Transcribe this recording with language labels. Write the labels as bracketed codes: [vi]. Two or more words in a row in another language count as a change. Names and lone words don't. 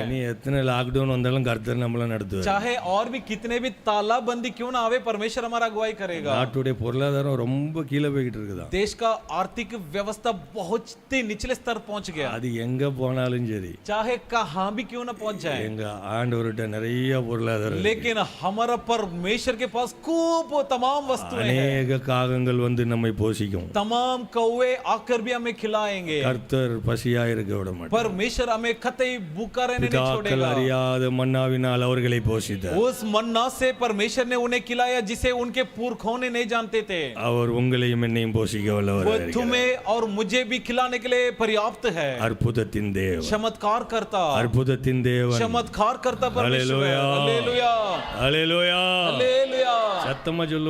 [ta] இனி எத்தனை லாக்டவுன் வந்தாலும் கர்த்தர் நம்மள நடத்துவார். [hi] चाहे और भी कितने भी तालाबंदी क्यों ना आवे, परमेश्वर हमारा अगुवाई करेगा। [ta] நாட்டுடைய பொருளாதாரம் ரொம்ப கீழே போய்கிட்டு இருக்குதான். [hi] देश का आर्थिक व्यवस्था बहुत ही निचले स्तर पहुंच गया। [ta] அது எங்க போனாலும் சரி, [hi] चाहे कहां भी क्यों ना पहुंच जाए, [ta] எங்க ஆண்டவர்கிட்ட நிறைய பொருளாதாரம் இருக்கு. [hi] लेकिन हमारा परमेश्वर के पास खूब तमाम वस्तुएं हैं। [ta] அநேக காகங்கள் வந்து நம்மை போஷிக்கும். [hi] तमाम कौवे आकर भी हमें खिलाएंगे। [ta] கர்த்தர் பசியா இருக்க விட மாட்டார். [hi] परमेश्वर हमें कतई भूखा रहने नहीं [ta] பிதாக்கள் [hi] छोड़ेगा। [ta] அறியாத மன்னாவினால் அவர்களை போஷித்தார். [hi] उस मन्ना से परमेश्वर ने उन्हें खिलाया जिसे उनके पुरखों ने नहीं जानते थे। [ta] அவர் உங்களையும் என்னையும் போஷிக்க [hi] वो [ta] வல்லவராய் இருக்கிறார். [hi] तुम्हें और मुझे भी खिलाने के लिए पर्याप्त है। [ta] அற்புதத்தின் தேவன், [hi] चमत्कार करता, [ta] அற்புதத்தின் தேவன். [hi] चमत्कार करता परमेश्वर। हालेलुया. हालेलुया। [ta] ஹல்லேலூயா. [hi] हालेलुया। [ta] சத்தமா சொல்லுவோம்.